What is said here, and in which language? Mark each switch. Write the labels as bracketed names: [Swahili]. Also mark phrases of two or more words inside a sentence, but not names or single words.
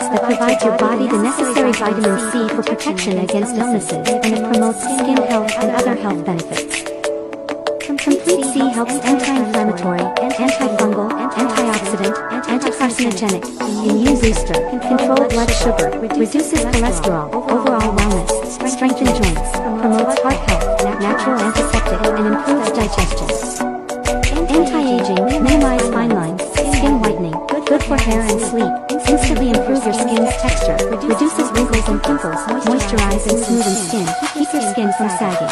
[English] that provides your body the necessary vitamin C for protection against illnesses, and it promotes skin health and other health benefits. Complete C helps anti-inflammatory, antifungal, antioxidant, anti-carcinogenic, immune booster, control blood sugar, reduces cholesterol, overall wellness, strengthens joints, promotes heart health, natural antiseptic, and improves digestion. Anti-aging, minimize fine lines, skin whitening, good for hair and sleep, instantly improve your skin's texture, reduces wrinkles and pimples, moisturize and smoothen skin, keep your skin from sagging.